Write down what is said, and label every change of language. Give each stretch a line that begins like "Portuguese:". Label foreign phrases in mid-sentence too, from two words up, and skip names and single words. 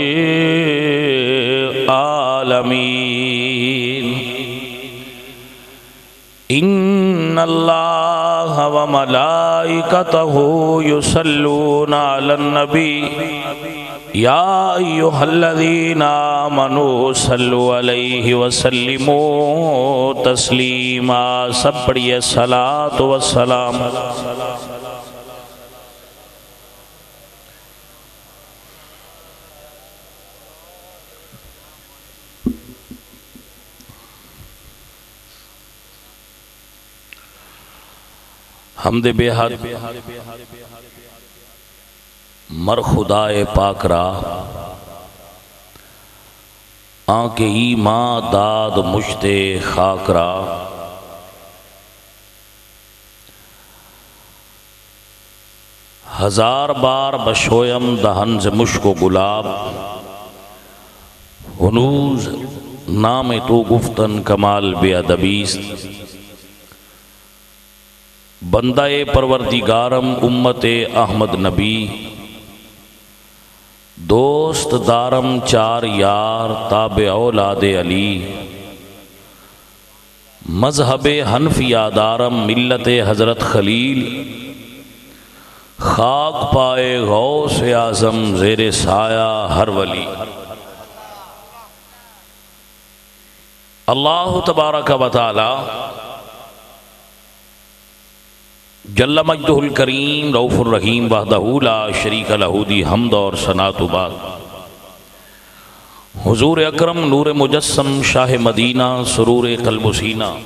Arabic: العالمين إن الله وملائكته يصلون على النبي يا أيها الذين آمنوا صلوا عليه وسلموا تسليما
Urdu: سب پڑھیے صلاۃ والسلام
Persian: حمد بے حد مر خدائے پاک را آنکہ ایمان داد مجھتے خاک را ہزار بار بشویم دہن ز مشک و گلاب ہنوز نام تو گفتن کمال بے ادبیست بندہ پروردگارم امت احمد نبی دوست دارم چار یار تابع اولاد علی مذہب حنفیہ دارم ملت حضرت خلیل خاک پائے غوث اعظم زیر سایہ ہر ولی
Arabic: اللہ تبارک و تعالی جل مجدہ الکریم رؤوف الرحیم وحدہ لا شریک لہ
Urdu: دی حمد اور ثنا تو بعد حضور اکرم نور مجسم شاہ مدینہ سرور قلب و سینہ